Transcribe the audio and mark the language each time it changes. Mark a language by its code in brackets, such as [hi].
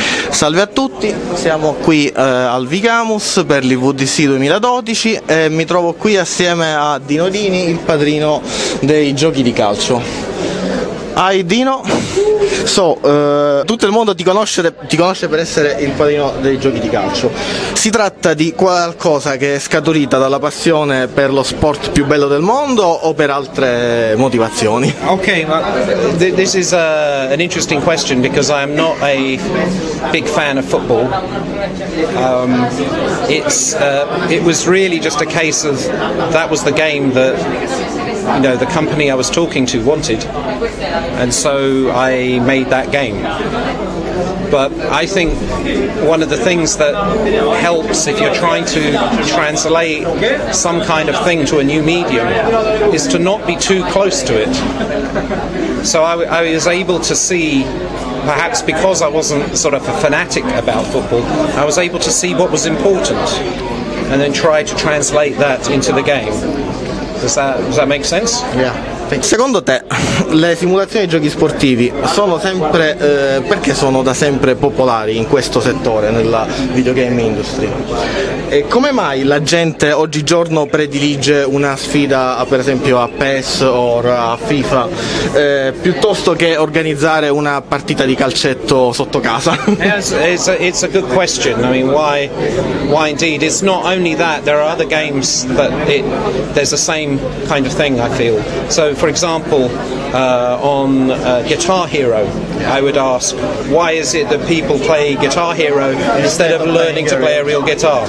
[it] Salve a tutti, siamo qui al Vigamus per l'IVDC 2012 e mi trovo qui assieme a Dino Dini, il padrino dei giochi di calcio. Hi Dino, tutto il mondo ti conosce per essere il padrino dei giochi di calcio. Si tratta di qualcosa che è scaturita dalla passione per lo sport più bello del mondo o per altre motivazioni? [en] Okay, well, this is an interesting question because I am not a big fan of football. It was really just a case of that was the game that the company I was talking to wanted, and so I made that game. But I think one of the things that helps if you're trying to translate some kind of thing to a new medium is to not be too close to it. So I was able to see, perhaps because I wasn't sort of a fanatic about football, I was able to see what was important and then try to translate that into the game. Does that make sense? Yeah. [it] Secondo te le simulazioni di giochi sportivi sono sempre perché sono da sempre popolari in questo settore, nella [en] videogame industry? [it] E come mai la gente oggigiorno predilige una sfida per esempio a PES o a FIFA piuttosto che organizzare una partita di calcetto sotto casa? [en] It's a good question. I mean, why indeed? It's not only that, there are other games that there's the same kind of thing, I feel. So for example, on Guitar Hero, I would ask, why is it that people play Guitar Hero instead of learning to play a real guitar?